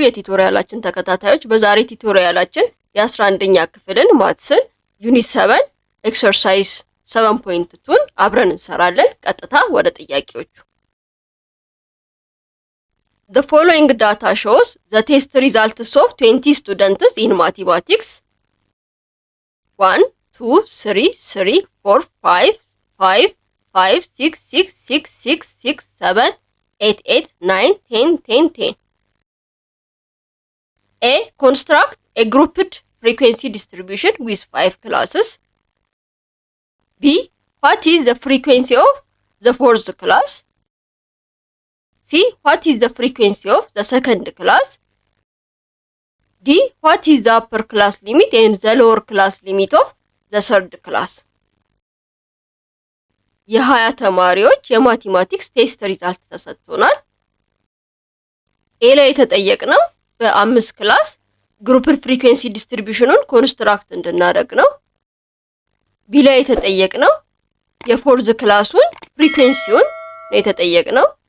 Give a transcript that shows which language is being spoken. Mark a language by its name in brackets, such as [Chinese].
[Amharic] የቲዩቶሪያላችን ተከታታዮች በዛሬ ቲዩቶሪያላችን የ11ኛ ክፍልን ማትስን ዩኒት 7 ኤክሰርሳይዝ 7.2ን አብረን እንሰራለን። ቀጥታ ወደ ጥያቄዎቹ። [English] The following data shows the test results of 20 students in mathematics 1 2 3 3 4 5 5 5 6 6 6 6 6 7 8 8 9 10 10 10. A. Construct a grouped frequency distribution with 5 classes. B. What is the frequency of the fourth class? C. What is the frequency of the second class? D. What is the upper class limit and the lower class limit of the third class? [Amharic] የ20 ተማሪዎች የማቴማቲክስ ቴስት ሪዛልት ተሰጥቶናል። ኤ ላይ የተጠየቅነው በ5 ክላስ ግሩፕድ ፍሪኩዌንሲ ዲስትሪቢዩሽኑን ኮንስትራክት እንድናደርግ ነው። ቢ ላይ የተጠየቅነው የፎርዝ ክላሱን ፍሪኩዌንሲውን ነው የተጠየቅነው።